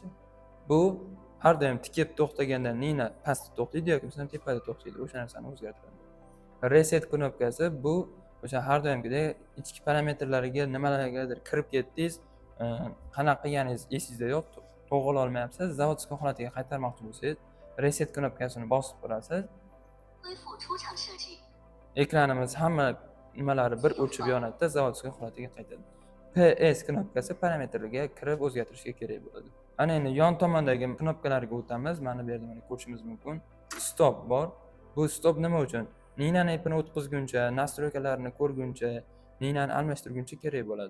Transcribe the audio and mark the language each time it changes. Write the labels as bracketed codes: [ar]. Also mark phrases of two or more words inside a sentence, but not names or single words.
[uz] Bu har doim tikib to'xtaganda nina pastda to'xtaydi yoki bo'lmasa tepada to'xtaydi. O'sha narsani o'zgartiradi. Reset knopkasi bu o'sha har doimgidek ichki parametrlariga nimalargadir kirib ketdingiz, qanaqa qilganingiz esingizda yo'q, to'g'ri olmayapsiz, zavodskiy holatiga qaytarmoqchi bo'lsangiz, reset knopkasini bosib turasiz. [zh] 恢复出厂设置 [uz] Ekranimiz hamma nimalari bir o'chib yonadi, zavodskiy holatiga qaytadi. PS knopkasi parametrlarga kirib o'zgartirishga kerak bo'ladi. Ana endi yon tomondagi knopkalarga o'tamiz. Mana bu yerda mana ko'rishimiz mumkin. Stop bor. Bu stop nima uchun? Ninani ipini o'tkazguncha, nastroykalarni ko'rguncha, ninani almashtirguncha kerak bo'ladi.